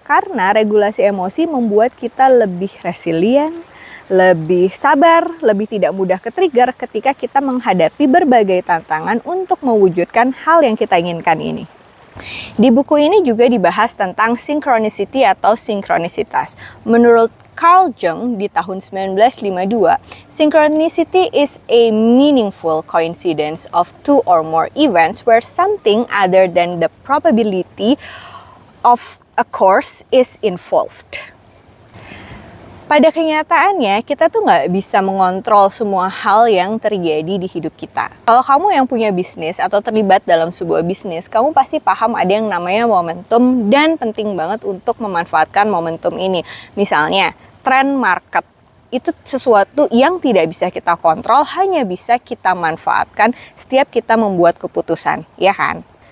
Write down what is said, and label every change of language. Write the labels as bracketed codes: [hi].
[id] Karena regulasi emosi membuat kita lebih resilient, lebih sabar, lebih tidak mudah ke-trigger ketika kita menghadapi berbagai tantangan untuk mewujudkan hal yang kita inginkan ini. Di buku ini juga dibahas tentang synchronicity atau sinkronisitas. Menurut Carl Jung di tahun 1952, [en] synchronicity is a meaningful coincidence of two or more events where something other than the probability of a course is involved. [id] Pada kenyataannya, kita tuh nggak bisa mengontrol semua hal yang terjadi di hidup kita. Kalau kamu yang punya bisnis atau terlibat dalam sebuah bisnis, kamu pasti paham ada yang namanya momentum dan penting banget untuk memanfaatkan momentum ini. Misalnya, tren market. Itu sesuatu yang tidak bisa kita kontrol, hanya bisa kita manfaatkan setiap kita membuat keputusan, ya kan?